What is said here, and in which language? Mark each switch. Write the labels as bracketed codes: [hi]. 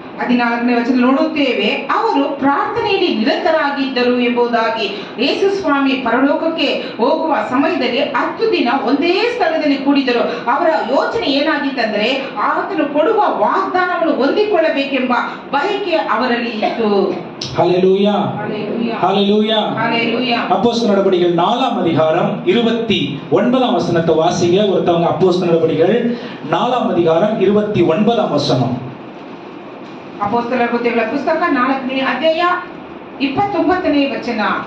[kn] 14ನೇ ವಚನ ನೋಡುತ್ತೇವೆ, ಅವರು ಪ್ರಾರ್ಥನೆಯಲ್ಲಿ ನಿರತರಾಗಿದ್ದರು ಎಂಬುದಾಗಿ. ಯೇಸು ಸ್ವಾಮಿ ಪರಲೋಕಕ್ಕೆ ಹೋಗುವ ಸಮಯದಲ್ಲಿ 10 ದಿನ ಒಂದೇ ಸ್ಥಳದಲ್ಲಿ ಕೂಡಿದರು. ಅವರ ಯೋಚನೆ ಏನಾಗಿತ್ತಂದ್ರೆ, ಆತನು ಕೊಡುವ ವಾಗ್ದಾನವನ್ನು ಹೊಂದಿಕೊಳ್ಳಬೇಕೆಂಬ ಬಯಕೆ ಅವರಲ್ಲಿ ಇತ್ತು. ஹல்லேலூயா, ஹல்லேலூயா, ஹல்லேலூயா. [ta] அப்போஸ்தலர் நடபடிகள் 4ஆம் அதிகாரம் 29ஆம் வசனத்தை வாசிங்க. ஒருத்தவங்க அப்போஸ்தலர் நடபடிகள் 4ஆம் அதிகாரம் 29ஆம் வசனம். [kn] அப்போஸ்தலர் ಕೃತ್ಯಗಳ ಪುಸ್ತಕ 4ನೇ ಅಧ್ಯಾಯ 29ನೇ ವಚನ.